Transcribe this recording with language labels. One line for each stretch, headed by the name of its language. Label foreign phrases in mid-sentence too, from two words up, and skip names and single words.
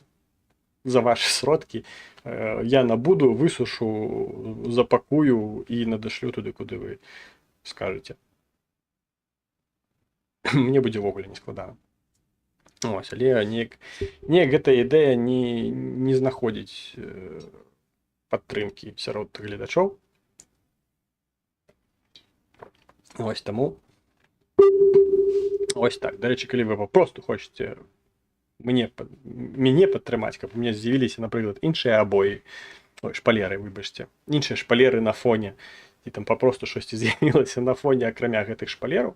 Belarusian: За ваши сродкі я набуду, высушу, запакую і надашлю туды, куды вы скажаце. Мне будзе ўвогуле не складана. Але неяк гэта ідэя не знаходзіць падтрымкі сярод гледачоў.
Ukrainian: Ось тому. Ось так. До речі, коли ви просто хочете мене підтримати, каб у мене з'явилися, наприклад, інші обої, ой, шпалери, вибачте, інші шпалери на фоні, і там попросту щось з'явилося на фоні, окремя гэтых шпалерів.